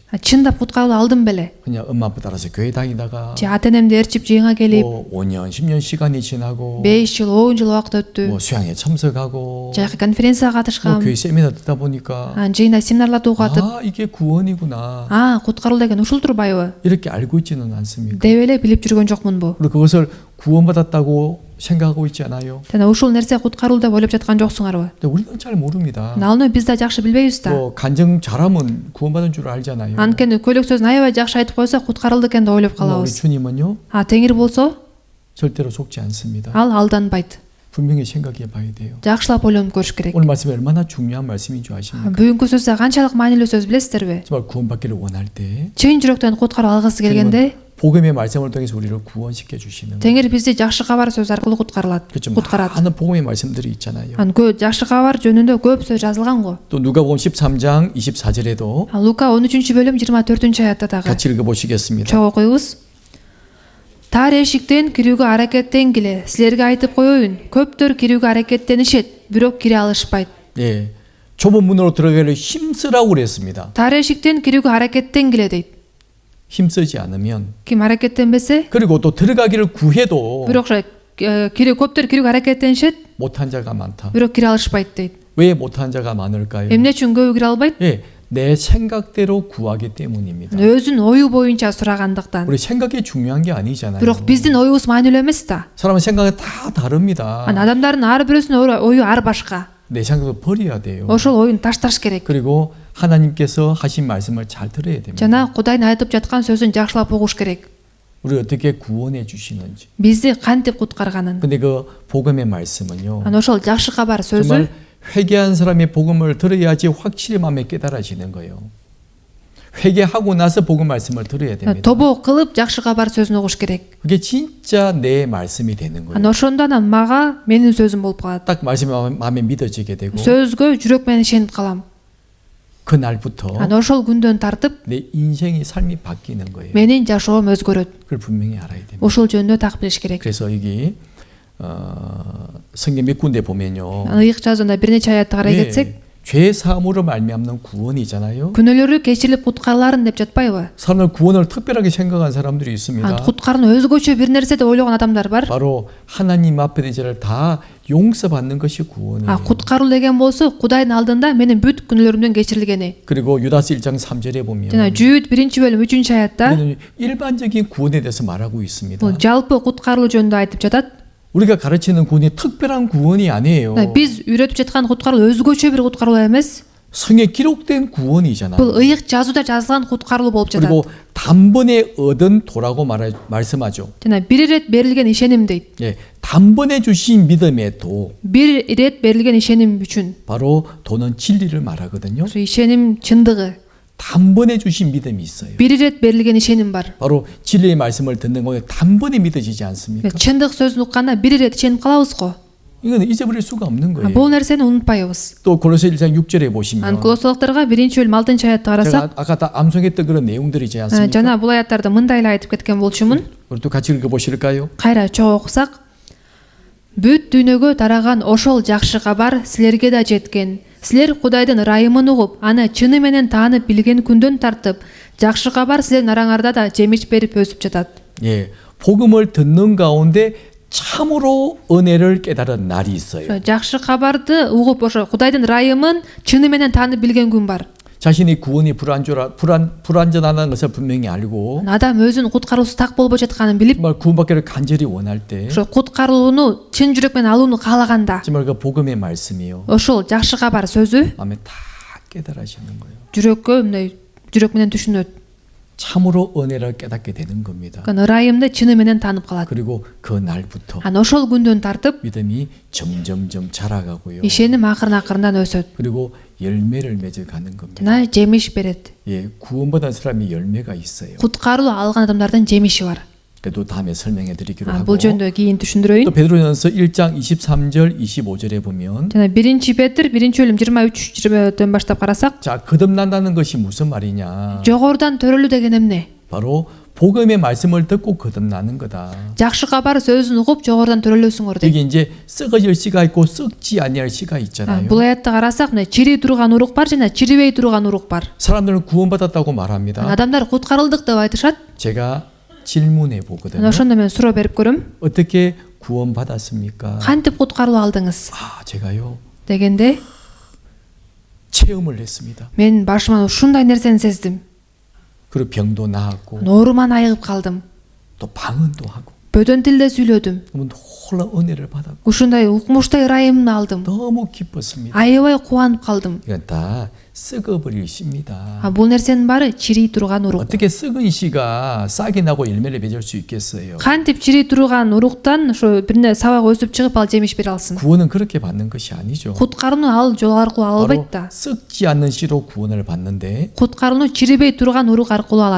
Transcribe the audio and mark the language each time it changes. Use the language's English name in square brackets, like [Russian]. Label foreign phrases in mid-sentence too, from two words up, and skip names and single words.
[Kyrgyz] Чындап куткарылып алдым беле? [Korean] 그냥 엄마 아빠 따라서 교회 다니다가 [Kyrgyz] Же ата энемди ээрчип жыйынга келип, [Korean] 뭐 5년, 10년 시간이 지나고 [Kyrgyz] 5 жыл, 10 жыл убакыт өттү. [Korean] 뭐 수양회 참석하고 [Kyrgyz] Жайкы конференцияга [Korean] 뭐 [Kyrgyz] катышкам. [Korean] 교회 세미나 듣다 보니까 [Kyrgyz] Жыйында семинарларды угатып, [Korean] 이게 구원이구나. [Kyrgyz] куткаруу деген ушул турбайбы? [Korean] 이렇게 알고 있지는 않습니까? [Kyrgyz] деп эле билип жүргөн жокмунбу? [Korean] 그리고 그것을 구원받았다고 생각하고 있지 않아요? [Kyrgyz] Жана ушул нерсе куткаруу деп ойлоп жаткан жоксуңарбы? [Korean] 근데 우리는 잘 모릅니다. [Kyrgyz] Аны биз да жакшы билбейбиз да. [Korean] 뭐 간증 잘하면 구원받은 줄 알잖아요. [Kyrgyz] Анткени көйлөк сөзүн аябай жакшы айтып койсо куткарылды экен деп ойлоп [Korean] 우리 [Kyrgyz] калабыз. [Korean] 주님은요 [Kyrgyz] Теңир болсо, [Korean] 절대로 속지 않습니다. [Kyrgyz] ал алданбайт. [Korean] 분명히 생각해 봐야 돼요. [Kyrgyz] Жакшылап ойлонуп көрүш керек. [Korean] 오늘 말씀이 얼마나 중요한 말씀인 줄 아십니까? [Kyrgyz] Бүгүнкү сөз канчалык маанилүү сөз билесиздерби? [Korean] 정말 구원받기를 원할 때 [Kyrgyz] Чын жүрөктөн куткаруу алгысы келгенде, [Korean] 복음의 말씀을 통해서 우리를 구원시켜 주시는 [Kyrgyz] Теңир бизди жакшы кабар сөз аркылуу куткарат. [Korean] 그렇죠. [Kyrgyz] Куткарат. [Korean] 많은 복음의 말씀들이 있잖아요. [Kyrgyz] Жакшы кабар жөнүндө көп сөз жазылган го. [Korean] 또 누가복음 13장 24절에도 [Kyrgyz] Лука 13-бөлүм 24-аятта дагы. [Korean] 같이 읽어보시겠습니다. [Kyrgyz] Чоң окуйбуз. Тар эшиктен кирүүгө аракеттенгиле. Силерге айтып коеюн, көптөр кирүүгө аракеттенишет, бирок кире алышпайт. [Korean] 예, 좁은 문으로 들어가기를 힘쓰라고 그랬습니다. [Kyrgyz] Тар эшиктен кирүүгө аракеттенгиле дейт. [Korean] 힘쓰지 않으면 [Kyrgyz] Ким аракеттенбесе, [Korean] 그리고 또 들어가기를 구해도 [Kyrgyz] бирок көптөр кирүүгө аракеттенишет, [Korean] 못한 자가 많다. [Kyrgyz] бирок кире алышпайт дейт. [Korean] 왜 못한 자가 많을까요? [Kyrgyz] Эмне үчүн көбү кире албайт? [Korean] 예, 내 생각대로 구하기 때문입니다. [Kyrgyz] Өзүнүн ою боюнча сурагандыктан. [Korean] 우리 생각이 중요한 게 아니잖아요. [Kyrgyz] Бирок биздин оюбуз маанилүү эмес да. [Korean] 사람은 생각이 다 다릅니다. [Kyrgyz] Адамдардын ар бирөөсүнүн ою ар башка. [Korean] 내 생각도 버려야 돼요. [Kyrgyz] Ошол оюн ташташ керек. [Korean] 그리고 하나님께서 하신 말씀을 잘 들어야 됩니다. [Kyrgyz] Жана Кудайдын айтып жаткан сөзүн жакшылап угуш керек. [Korean] 우리 어떻게 구원해 주시는지. [Kyrgyz] Бизди кантип куткарганын. [Korean] 근데 그 복음의 말씀은요. [Kyrgyz] Ошол жакшы кабар сөзү [Korean] 정말 회개한 사람의 복음을 들어야지 확실히 마음에 깨달아지는 거예요. 회개하고 나서 복음 말씀을 들어야 됩니다. [Kyrgyz] тобо кылып жакшы кабар сөзүн угуш керек. [Korean] 그게 진짜 내 말씀이 되는 거예요. [Kyrgyz] Ошондо анан мага менин сөзүм болуп калат. [Korean] 딱 말씀이 마음에 믿어지게 되고 [Kyrgyz] сөзгө жүрөк менен ишенип калам. [Korean] 그날부터 [Kyrgyz] ошол күндөн тартып [Korean] 내 인생이 삶이 바뀌는 거예요. [Kyrgyz] менин жашоом өзгөрөт. [Korean] 그걸 분명히 알아야 됩니다. [Kyrgyz] ошол жөнүндө так билиш керек. [Korean] 그래서 여기 성경 몇 군데 보면요. [Kyrgyz] ыйык жазуунда бир нече аятты карай кетсек, [Korean] 죄 사함으로 말미암는 구원이잖아요. [Kyrgyz] күнөөлөрү кечирилип куткарыларын деп жатпайбы? [Korean] 사람은 구원을 특별하게 생각한 사람들이 있습니다. [Kyrgyz] куткарууну өзгөчө бир нерсе деп ойлогон адамдар бар. [Korean] 바로 하나님 앞에 내 죄를 다 용서받는 것이 구원이에요. [Kyrgyz] куткаруу деген болсо Кудайдын алдында менин бүт күнөөлөрүмдөн кечирилгени. [Korean] 그리고 유다스 1장 3절에 보면 [Kyrgyz] жана Жүйүт 1-бөлүм 3-аятта [Korean] 이거는 일반적인 구원에 대해서 말하고 있습니다. [Kyrgyz] бул жалпы куткаруу жөнүндө айтып жатат. [Korean] 우리가 가르치는 구원이 특별한 구원이 아니에요. [Kyrgyz] биз үйрөтүп жаткан куткаруу өзгөчө бир куткаруу эмес. [Korean] 성에 기록된 구원이잖아요. [Kyrgyz] бул ыйык жазууда жазылган куткаруу болуп жатат. [Korean] 그리고 단번에 얻은 도라고 말씀하죠. [Kyrgyz] жана бир ирет берилген ишеним дейт. [Korean] 예, 단번에 주신 믿음의 도. [Kyrgyz] бир ирет берилген ишеним үчүн. [Korean] 바로 도는 진리를 말하거든요. [Kyrgyz] ишеним чындыгы. [Korean] 단번에 주신 믿음이 있어요. [Kyrgyz] бир ирет берилген ишеним бар. [Korean] 바로 진리의 말씀을 듣는 거에 단번에 믿어지지 않습니까? [Kyrgyz] чындык сөзүн укканда бир ирет ишенип калабыз го. [Korean] 이거는 잊어버릴 수가 없는 거예요. [Kyrgyz] бул нерсени унутпайбыз. [Korean] 또 골로새 1장 6절에 보시면 [Kyrgyz] Колоссалыктарга 1-бөлүм 6-аятты карасак, [Korean] 제가 아까 다 암송했던 그런 내용들이지 않습니까? [Kyrgyz] жана бул аяттарды мындай эле айтып кеткен болчумун. [Korean] 우리 또 같이 읽어보실까요? [Kyrgyz] Кайра чоң окусак, бүт дүйнөгө тараган ошол жакшы кабар силерге да жеткен. Силер Кудайдын ырайымын угуп, аны чыны менен таанып билген күндөн тартып, жакшы кабар силердин араңарда да жемиш берип өсүп жатат. [Korean] 예, 복음을 듣는 가운데 참으로 은혜를 깨달은 날이 있어요. [Kyrgyz] жакшы кабарды угуп, ошо Кудайдын ырайымын чыны менен таанып билген күн бар. [Korean] 자신이 구원이 불완전하다는 것을 분명히 알고 [Kyrgyz] адам өзүнүн куткаруусу так болбой жатканын билип, [Korean] 정말 구원받기를 간절히 원할 때 [Kyrgyz] ошо куткарууну чын жүрөк менен алууну каалаганда [Korean] 정말 그 복음의 말씀이요 [Kyrgyz] ошол жакшы кабар сөзү [Korean] 마음에 다 깨달으시는 거예요. [Kyrgyz] жүрөккө мындай жүрөк менен түшүнөт. [Korean] 참으로 은혜를 깨닫게 되는 겁니다. [Kyrgyz] 그러니까 ырайымды чыны менен таанып калат. [Korean] 그리고 그 날부터 [Kyrgyz] Анан ошол күндөн тартып [Korean] 믿음이 점점점 자라가고요. [Kyrgyz] ишеним акырын-акырындан өсөт. [Korean] 그리고 열매를 맺어가는 겁니다. [Kyrgyz] жана жемиш берет. [Korean] 예, 구원받은 사람이 열매가 있어요. [Kyrgyz] куткаруу алган адамдардын жемиши бар. [Korean] 그래도 다음에 설명해 드리기로 하고 [Kyrgyz] бул жөнүндө кийин [Korean] 또 [Kyrgyz] түшүндүрөйүн. [Korean] 베드로전서 1장 23절 25절에 보면 [Kyrgyz] жана 1 Петр 1-бөлүм 23-24дөн баштап карасак, [Korean] 자, 거듭난다는 것이 무슨 말이냐? [Kyrgyz] жогорудан төрөлүү деген эмне? [Korean] 바로 복음의 말씀을 듣고 거듭나는 거다. [Kyrgyz] жакшы кабар сөзүн угуп жогорудан төрөлөсүңөр дейт. [Korean] 이게 이제 썩어질 씨가 있고 썩지 아니할 씨가 있잖아요. [Kyrgyz] бул аятты карасак, мына чирий турган урук бар жана чирибей турган урук бар. [Korean] 사람들은 구원받았다고 말합니다. [Kyrgyz] адамдар куткарылдык деп айтышат. [Korean] 제가 질문해 보거든요. [Kyrgyz] ошондо мен суроо берип көрөм. [Korean] 어떻게 구원받았습니까? [Kyrgyz] кантип куткарылып алдыңыз [Korean] 아, 제가요. [Kyrgyz] дегенде, [Korean] 체험을 했습니다. [Kyrgyz] мен башыман ушундай нерсени сездим. [Korean] 그리고 병도 나았고 [Kyrgyz] ооруман айыгып калдым. [Korean] 또 방언도 하고 [Kyrgyz] бөтөн тилде сүйлөдүм. [Korean] 너무 놀라운 은혜를 받았고 [Kyrgyz] ушундай укмуштай ырайымды алдым. [Korean] 너무 기뻤습니다. [Kyrgyz] аябай кубанып калдым. [Korean] 이건 다 썩어버릴 씨입니다. [Kyrgyz] бул нерсенин баары чирий турган урук. [Korean] 어떻게 썩은 씨가 싹이 나고 열매를 맺을 수 있겠어요? [Kyrgyz] кантип чирий турган уруктан ошо бирне сабак өсүп чыгып ал жемиш бере алсын? [Korean] 구원은 그렇게 받는 것이 아니죠. [Kyrgyz] куткарууну ал жол аркылуу ала [Korean] 바로 [Kyrgyz] албайт да. [Korean] 썩지 않는 씨로 구원을 받는데 [Kyrgyz] куткарууну чирибей турган урук аркылуу алат.